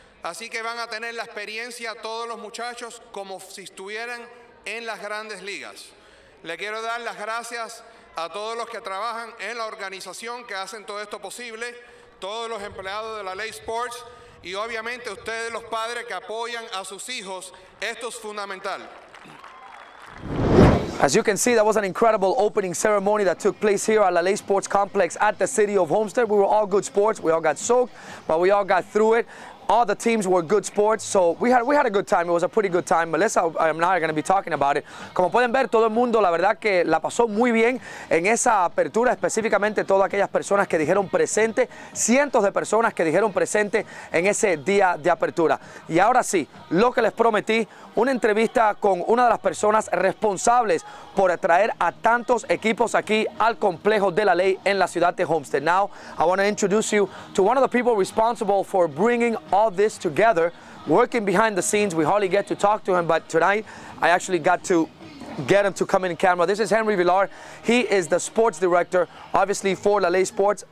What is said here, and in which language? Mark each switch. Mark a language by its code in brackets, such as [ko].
[es] Así que van a tener la experiencia todos los muchachos como si estuvieran en las grandes ligas. Le quiero dar las gracias a todos los que trabajan en la organización que hacen todo esto posible, todos los empleados de la Ley Sports y obviamente ustedes los padres que apoyan a sus hijos. Esto es fundamental. [en] As you can see, that was an incredible opening ceremony that took place here at LaLaye Sports Complex at the city of Homestead. We were all good sports. We all got soaked, but we all got through it. All the teams were good sports, so we had a good time. It was a pretty good time. Melissa, I'm now going to be talking about it. [es] Como pueden ver, todo el mundo, la verdad que la pasó muy bien en esa apertura, específicamente todas aquellas personas que dijeron presente, cientos de personas que dijeron presente en ese día de apertura. Y ahora sí, lo que les prometí, una entrevista con una de las personas responsables por atraer a tantos equipos aquí al complejo de la ley en la ciudad de Homestead. [en] Now, I want to introduce you to one of the people responsible for bringing all this together, working behind the scenes. We hardly get to talk to him, but tonight I actually got to get him to come in camera. This is Henry Villar. He is the sports director, obviously, for LaLaye Sports.